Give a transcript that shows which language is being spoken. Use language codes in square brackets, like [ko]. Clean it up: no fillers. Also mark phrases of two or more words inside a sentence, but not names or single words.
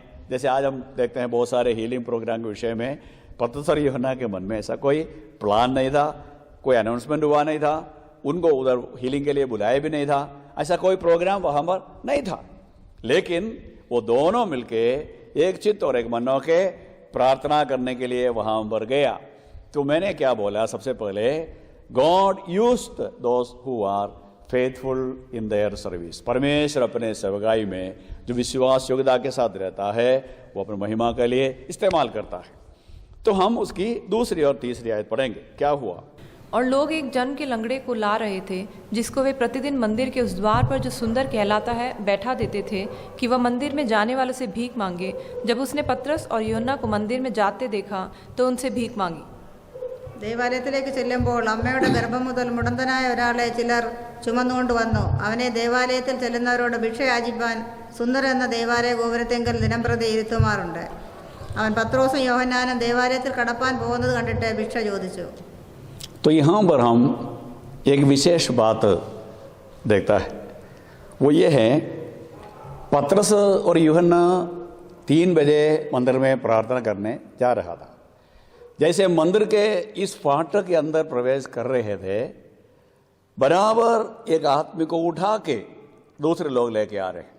[hi] जैसे आज हम देखते हैं बहुत सारे [en] healing program [hi] के विषय में, पतरस और यूहन्ना के मन में ऐसा कोई प्लान नहीं था, कोई अनाउंसमेंट हुआ नहीं था, उनको उधर हीलिंग के लिए बुलाया भी नहीं था, ऐसा कोई प्रोग्राम वहां पर नहीं था। लेकिन वो दोनों मिलके एक चित्त और एक मन होके प्रार्थना करने के लिए वहां पर गया। [en] तो मैंने क्या बोला? सबसे पहले God used those who are faithful in their service. [hi] परमेश्वर अपने सेवकाई में जो विश्वास योग्यता के साथ रहता है, वो अपनी महिमा के लिए इस्तेमाल करता है। तो हम उसकी दूसरी और तीसरी आयत पढ़ेंगे। क्या हुआ? और लोग एक जन के लंगड़े को ला रहे थे, जिसको वे प्रतिदिन मंदिर के उस द्वार पर जो सुंदर कहलाता है बैठा देते थे कि वह मंदिर में जाने वालों से भीख मांगे। जब उसने पतरस और यूहन्ना को मंदिर में जाते देखा तो उनसे भीख मांगी। [ml] ദേവാലയത്തിലേക്ക് ചെല്ലുമ്പോൾ അമ്മയുടെ ഗർഭം മുതൽ മുടന്തനായ ഒരാളെ ചിലർ ചുമന്നുകൊണ്ട് വന്നു. അവനെ ദേവാലയത്തിൽ ചെല്ലുന്നവരോട് ഭിക്ഷ യാചിപ്പാൻ സുന്ദർ എന്ന ദേവാലയ ഗോപുരത്തെങ്കിൽ ദിനംപ്രതി ഇരുത്തുമാറുണ്ട്. അവൻ പത്രോസും യോഹന്നാനും ദേവാലയത്തിൽ കടപ്പാൻ പോകുന്നത് കണ്ടിട്ട് ഭിക്ഷ ചോദിച്ചു. [hi] तो यहाँ पर हम एक विशेष बात देखता है, वो ये है पतरस और यूहन्ना 3 बजे मंदिर में प्रार्थना करने जा रहा था। जैसे मंदिर के इस फाटक के अंदर प्रवेश कर रहे थे, बराबर एक आदमी को उठा के दूसरे लोग लेके आ रहे हैं।